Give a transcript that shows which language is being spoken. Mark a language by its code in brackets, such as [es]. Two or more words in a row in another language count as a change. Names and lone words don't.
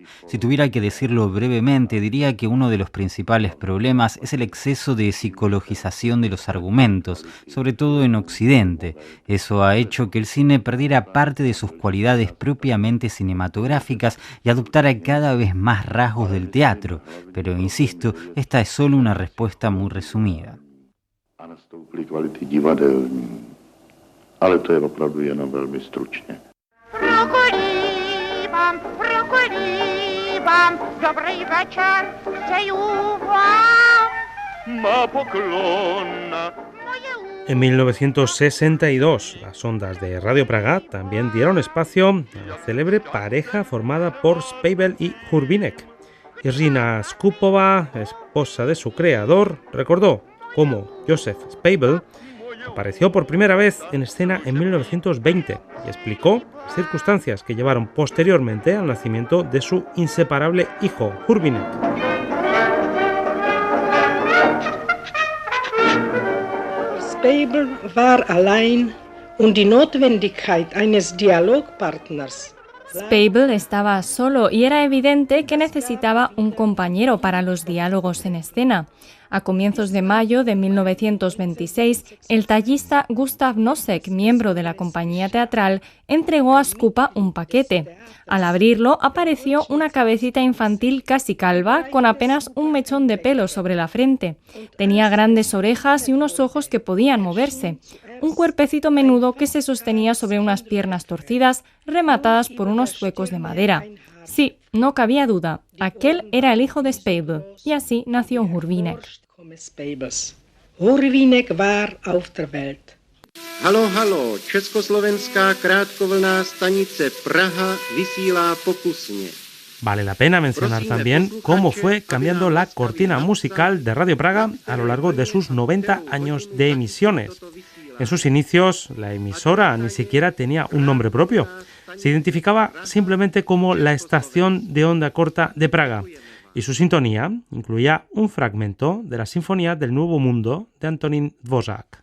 [es] Si tuviera que decirlo brevemente, diría que uno de los principales problemas es el exceso de psicologización de los argumentos, sobre todo en Occidente. Eso ha hecho que el cine perdiera parte de sus cualidades propiamente cinematográficas y adoptara cada vez más rasgos del teatro. Pero, insisto, esta es solo una respuesta muy resumida. [cs] Ale to je opravdu jenom velmi stručně. Dobrý večer, přeju vám. Má poklon. [es] En 1962, las ondas de Radio Praga también dieron espacio a la célebre pareja formada por Speibel y Hurbinek. Irina Skupova, esposa de su creador, recordó cómo Joseph Speibel apareció por primera vez en escena en 1920 y explicó las circunstancias que llevaron posteriormente al nacimiento de su inseparable hijo, Hurbinek. [de] Speibel war allein und die Notwendigkeit eines Dialogpartners. [es] Speibel estaba solo y era evidente que necesitaba un compañero para los diálogos en escena. A comienzos de mayo de 1926, el tallista Gustav Nosek, miembro de la compañía teatral, entregó a Skupa un paquete. Al abrirlo, apareció una cabecita infantil casi calva, con apenas un mechón de pelo sobre la frente. Tenía grandes orejas y unos ojos que podían moverse. Un cuerpecito menudo que se sostenía sobre unas piernas torcidas, rematadas por unos huecos de madera. Sí, no cabía duda, aquel era el hijo de Speibel, y así nació Hurbinek. [de] Hurbinek war auf der Welt. [cs] Halo, halo, Československá krátkovlná stanice Praha vysílá pokusně. [es] Vale la pena mencionar también cómo fue cambiando la cortina musical de Radio Praga a lo largo de sus 90 años de emisiones. En sus inicios, la emisora ni siquiera tenía un nombre propio. Se identificaba simplemente como la estación de onda corta de Praga, y su sintonía incluía un fragmento de la Sinfonía del Nuevo Mundo de Antonín Dvořák.